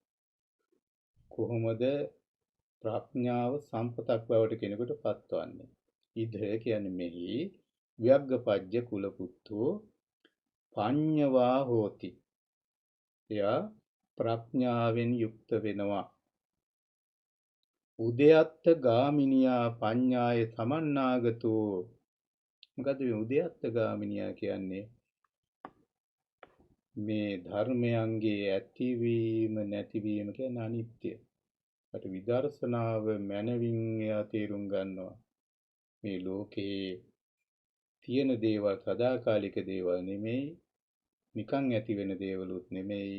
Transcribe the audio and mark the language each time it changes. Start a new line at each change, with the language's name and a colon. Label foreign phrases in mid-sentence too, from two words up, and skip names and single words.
Sinhala: කොහොමද ප්‍රඥාව සම්පතක් බවට කෙනෙකුට පත්වන්නේ?
Pali: ඉද
Sinhala: කියන්නේ මෙහි
Pali: ව්‍යග්ගපජ්ජ කුල පුත්තෝ පඤ්ඤවා හෝති.
Sinhala: එයා ප්‍රඥාවෙන් යුක්ත වෙනවා.
Pali: උදයත්ත ගාමිනියා පඤ්ඤාය සමන්නාගතෝ.
Sinhala: මොකද මේ
Pali: උදයත්ත ගාමිනියා
Sinhala: කියන්නේ? මේ ධර්මයන්ගේ ඇතිවීම නැතිවීම කියන්නේ අනිත්‍ය. අට විදර්ශනාව මනවින් එයා තේරුම් ගන්නවා. මේ ලෝකේ තියෙන දේවල් සදාකාලික දේවල් නෙමෙයි, නිකන් ඇති වෙන දේවලුත් නෙමෙයි.